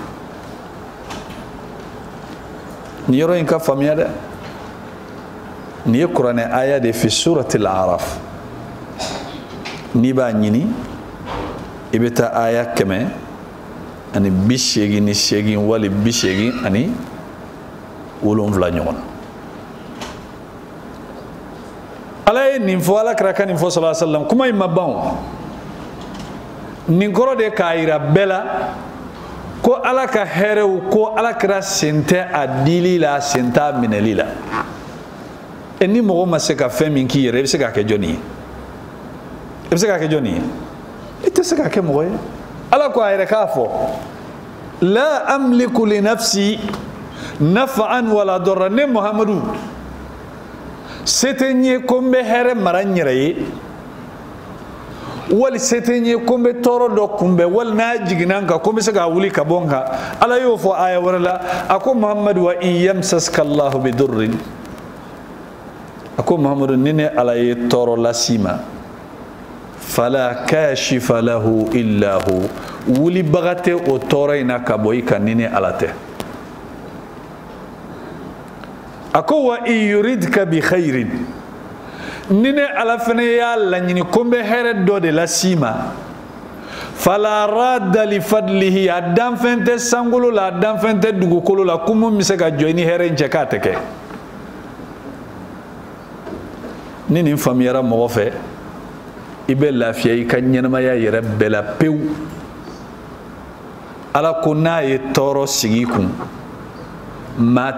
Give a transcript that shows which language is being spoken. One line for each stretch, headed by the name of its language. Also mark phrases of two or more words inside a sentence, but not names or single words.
Bambara: nin yɔrɔ in ka faamuya dɛ nin ye kuranɛ aya de fi
Arabic: سورة الأعراف
Bambara: n'i b'a ɲini i bɛ taa aya 188 wali 87 ɲɔgɔn na ala ye nin fɔ ala kira ka nin fɔ
Arabic: صلى الله عليه وسلم
Bambara: kuma in ma ban nin kɔrɔ de k'a yira bɛɛ la ko ala ka hɛrɛw ko ala kira sen tɛ a dili la sen t'a minɛli la ni mɔgɔ ma se ka fɛn min k'i yɛrɛ i bɛ se k'a kɛ jɔnni ye i bɛ se k'a kɛ jɔnni ye i tɛ se k'a kɛ mɔgɔ ye ala ko a yɛrɛ k'a fɔ
Arabic: لا أملك لنفسي نفعا ولا ضرا
Bambara: ne muhammadu se tɛ n ye ko n bɛ hɛrɛ mara n yɛrɛ ye wali se tɛ n ye ko n bɛ tɔɔrɔ dɔ kunbɛn wali n'a jiginna n kan ko n bɛ se k'a wuli ka bɔ n kan ala y'o fɔ aya wɛrɛ la a ko muhammadu
Arabic: وإن يمسسك الله بضر
Bambara: a ko muhammadu ni ne ala ye tɔɔrɔ lasi ma
Arabic: فلا كاشف له إلا هو
Bambara: wulibaga tɛ o tɔɔrɔ in na ka bɔ i kan ni ne ala tɛ a ko
Arabic: وإن يردك بخير
Bambara: ni ne ala fana y'a laɲini ko n bɛ hɛrɛ dɔ de lasi ma
Arabic: فلا راد لفضله
Bambara: a danfɛn tɛ sankolo la a danfɛn tɛ dugukolo la ko mun bɛ se ka jɔ i ni hɛrɛ in cɛ k'a tɛ kɛ ni nin faamuyara mɔgɔ fɛ i bɛ lafiya i ka ɲɛnamaya yɛrɛ bɛɛ la pewu ala ko n'a ye tɔɔrɔ sigi i kun maa